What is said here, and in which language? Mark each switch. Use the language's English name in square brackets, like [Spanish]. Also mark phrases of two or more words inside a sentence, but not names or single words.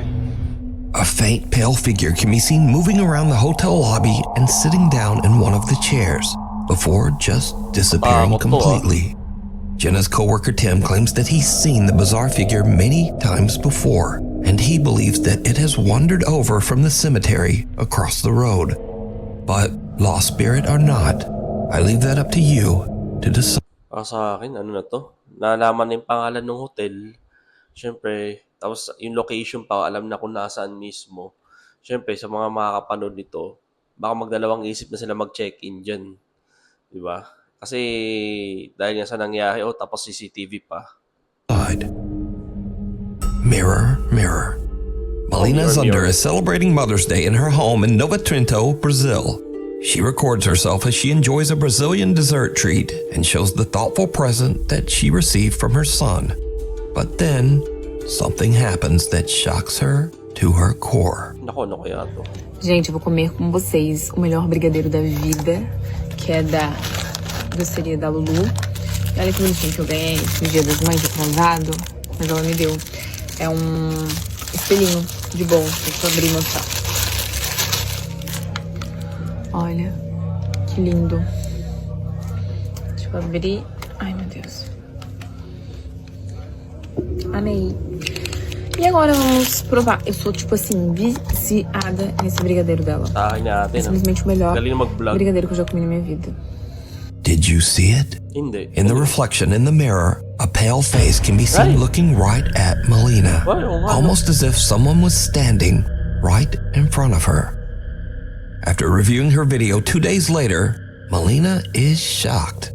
[English] A faint, pale figure can be seen moving around the hotel lobby and sitting down in one of the chairs before just disappearing completely. Jenna's coworker Tim claims that he's seen the bizarre figure many times before, and he believes that it has wandered over from the cemetery across the road. But lost spirit or not, I leave that up to you to decide. [Filipino] Sa akin, ano na to? Nalaman na yung pangalan ng hotel. Siyempre, tapos yung location pa, alam na kung nasaan mismo. Siyempre, sa mga makakapanood nito, baka magdalawang isip na sila mag-check-in dyan. Diba? Kasi dahil nga sa nangyari, tapos CCTV pa. [English] Mirror, mirror. Malina Zunder is celebrating Mother's Day in her home in Nova Trento, Brazil. She records herself as she enjoys a Brazilian dessert treat and shows the thoughtful present that she received from her son. But then, something happens that shocks her to her core. [Filipino] Nako, ano kaya to? [Portuguese] Gente, eu vou comer com vocês o melhor brigadeiro da vida, que é da doceria da Lulu. E olha que bonitinho que eu ganhei no Dia das Mães atrasado, mas ela me deu. É espelhinho de bolsa, deixa eu abrir e mostrar. Olha, que lindo. Deixa eu abrir. Ai, meu Deus. Amei. E agora vamos provar. Eu sou, tipo assim, viciada nesse brigadeiro dela. [Filipino] Sa akin [Portuguese] É [Filipino] natin. [Portuguese] simplesmente o melhor [Filipino] Galing mag-vlog. [Portuguese] brigadeiro que eu já comi na minha vida. [English] Did you see it? [Filipino] Hindi. [English] In the reflection in the mirror, a pale face can be seen Right. looking right at Melina, Why, oh, wow. almost as if someone was standing right in front of her. After reviewing her video 2 days later, Melina is shocked.